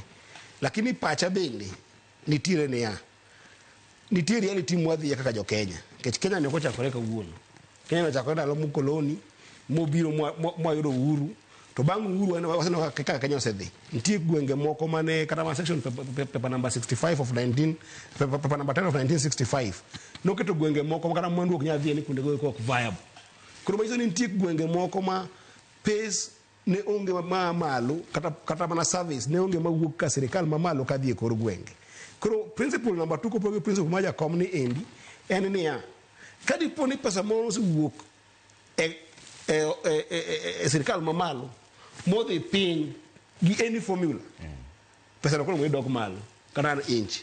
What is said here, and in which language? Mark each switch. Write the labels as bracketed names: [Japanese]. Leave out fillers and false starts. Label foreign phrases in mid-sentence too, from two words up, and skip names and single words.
[Luo (Kenya and Tanzania)] Lakini pacha bende nitiere niya nitiere reality mwadhi kaka jo Kenya. Kenya ne kochakore ka wuono. Kenya ne chakore ndalo mukoloni mobiro mwayudo uhuru to bang' uhuru waseno kaka Kenya osedhi. Nitie gwenge moko mane kata ma [English] section paper number 65 of 19 paper number 10 of 1965 [Luo (Kenya and Tanzania)] noketo gwenge moko kata mwandu ok nyadhi ni kunde go ok viable. Koro mayiso ni nitie gwenge moko ma pace ne onge ma malo kata mana service ne onge mawuok ka sirikal mamalo kadhi e kor gwenge. Koro [English] principle number 2 [Luo (Kenya and Tanzania)] ko pogo principle ma jakom ni endi en niya kadi poni pesa moro wuok sirikal mamalo modhi piny gi [English] any formula [Luo (Kenya and Tanzania)] pesa no kono dog malo kata [English] an inch.